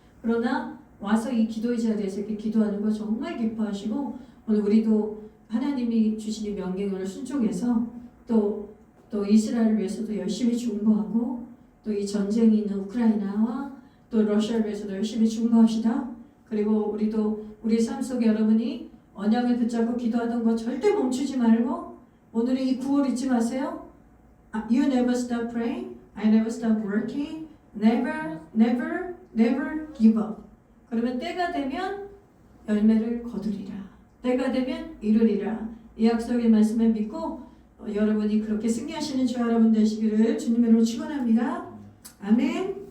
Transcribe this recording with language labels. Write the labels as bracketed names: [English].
[Korean] 그러나 와서 이 기도의 자리에서 이렇게 기도하는 거 정말 기뻐하시고, 오늘 우리도 하나님이 주신 명령을 순종해서 또 이스라엘을 위해서도 열심히 중보하고, 또 이 전쟁이 있는 우크라이나와 또 러시아를 위해서도 열심히 중보합시다. 그리고 우리도 우리 삶 속에 여러분이 언약을 붙잡고 기도하던 거 절대 멈추지 말고, 오늘의 이 구월 잊지 마세요. [English] You never stop praying. I never stop working. Never, never, never give up. [Korean] 그러면 때가 되면 열매를 거두리라. 때가 되면 이루리라. 이 약속의 말씀을 믿고 여러분이 그렇게 승리하시는 주 여러분 되시기를 주님의 이름으로 축원합니다. 아멘.